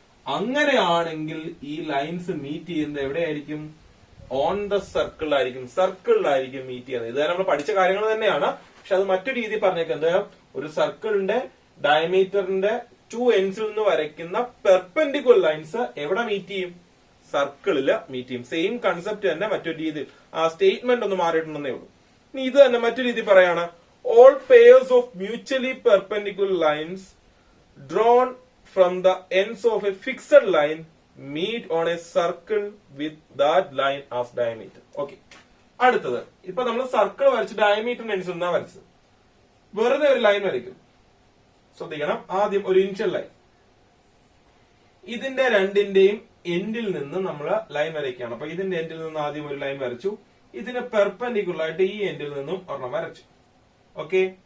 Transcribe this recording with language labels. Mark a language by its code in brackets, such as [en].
[ml] അങ്ങനെയാണെങ്കിൽ ഈ lines meet ചെയ്യുന്നത് എവിടെയായിരിക്കും, ഓൺ ദ സർക്കിൾ ആയിരിക്കും, സർക്കിളിലായിരിക്കും മീറ്റ് ചെയ്യുന്നത്. ഇത് നമ്മൾ പഠിച്ച കാര്യങ്ങൾ തന്നെയാണ്, പക്ഷെ അത് മറ്റു രീതി പറഞ്ഞേക്കുന്നത്, ഒരു സർക്കിളിന്റെ ഡയമീറ്ററിന്റെ ടു എൻഡ്സിൽ നിന്ന് വരയ്ക്കുന്ന പെർപെൻഡിക്കുലർ ലൈൻസ് എവിടെ മീറ്റ് ചെയ്യും, സർക്കിളില് മീറ്റ് ചെയ്യും. സെയിം കൺസെപ്റ്റ് തന്നെ മറ്റൊരു രീതി, ആ സ്റ്റേറ്റ്മെന്റ് ഒന്ന് മാറിയിട്ടുണ്ടെന്നേ ഉള്ളൂ. ഇനി ഇത് തന്നെ മറ്റു രീതി പറയാണ്: [en] All pairs of mutually perpendicular lines drawn from the ends of a fixed line meet on a circle with that line as diameter. Okay. [ml] അടുത്തത്, ഇപ്പൊ നമ്മൾ സർക്കിൾ വരച്ച് ഡയമീറ്ററിന്റെ എൻസിൽ നിന്നാ വരച്ചത്. വെറുതെ ഒരു ലൈൻ വരയ്ക്കും. ശ്രദ്ധിക്കണം, ആദ്യം ഒരു ഇനിഷ്യൽ ലൈൻ, ഇതിന്റെ രണ്ടിന്റെയും എൻഡിൽ നിന്ന് നമ്മൾ ലൈൻ വരയ്ക്കുകയാണ്. അപ്പൊ ഇതിന്റെ എൻഡിൽ നിന്ന് ആദ്യം ഒരു ലൈൻ വരച്ചു, ഇതിന് പെർപെൻഡിക്കുലർ ആയിട്ട് ഈ എൻഡിൽ നിന്നും ഒരെണ്ണം വരച്ചു. ഓക്കെ.